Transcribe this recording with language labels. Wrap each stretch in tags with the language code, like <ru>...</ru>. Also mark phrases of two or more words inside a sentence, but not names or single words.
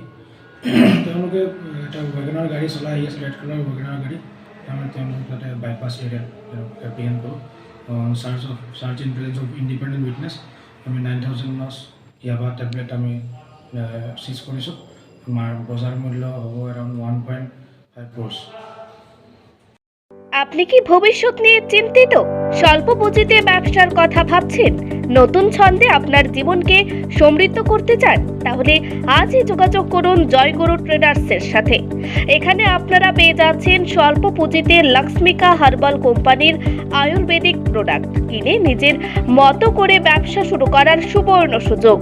<as>তেওঁলোকে এটা ৱেগনাৰ গাড়ী চলাই আহি আছে, ৰেড কালাৰ ৱেগনাৰ গাড়ী। তেওঁলোক তাতে বাইপাছ এৰিয়াত এপ্ৰিহেণ্ড কৰোঁ</as> <en>charge in presence of independent witness.</en> <as>আমি 9,000 নচ ইয়াবা টেবলেট আমি চিজ কৰিছোঁ। আমাৰ বজাৰ মূল্য হ'ব এৰাউণ্ড 1.5 crores।</as> <bn>আপনি কি ভবিষ্যৎ নিয়ে চিন্তিত? স্বল্প পুঁজিতে ব্যবসার কথা ভাবছেন? নতুন ছন্দে আপনার জীবনকে সমৃদ্ধ করতে চান? তাহলে আজই যোগাযোগ করুন জয়গুরু ট্রেডার্সের সাথে। এখানে আপনারা পেয়ে যাচ্ছেন স্বল্প পুঁজিতে লক্ষ্মিকা হার্বাল কোম্পানির আয়ুর্বেদিক প্রোডাক্ট কিনে নিজের মতো করে ব্যবসা শুরু করার সুবর্ণ সুযোগ।</bn>